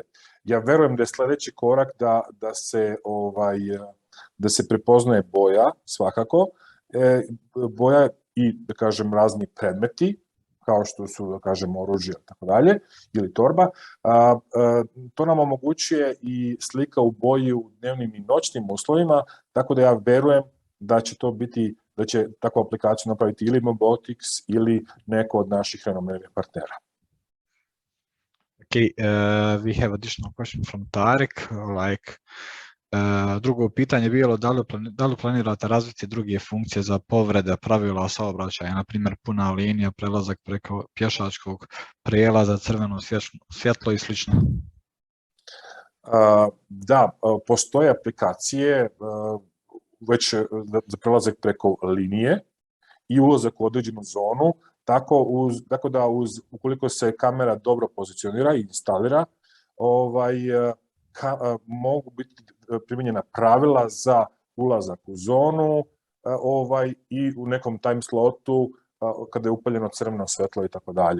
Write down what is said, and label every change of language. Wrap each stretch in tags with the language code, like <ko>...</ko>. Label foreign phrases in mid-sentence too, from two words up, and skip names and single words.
<sr>Ja verujem da je sledeći korak da se prepoznaje boja, svakako, boja i, da kažem, razni predmeti, kao što su, da kažem, oružje, tako dalje, ili torba. To nam omogućuje i slika u boji u dnevnim i noćnim uslovima, tako da ja verujem da će to biti, da će takvu aplikaciju napraviti ili Mobotix ili neko od naših renomiranih partnera.</sr> <en>Okay, we have additional question from Tarek, like</en> <bs>drugo pitanje je bilo da li planirate razviti druge funkcije za povrede pravila saobraćaja, na primjer puna linija, prelazak preko pješačkog prijelaza, crveno svjetlo i slično?</bs> <sr>Da, postoje aplikacije već za prelazak preko linije i ulazak u određenu zonu, tako da ukoliko se kamera dobro pozicionira i instalira, mogu biti primijenjena pravila za ulazak u zonu i u nekom</sr> <en>time slotu</en> <sr>kada je upaljeno crveno svetlo i tako dalje.</sr>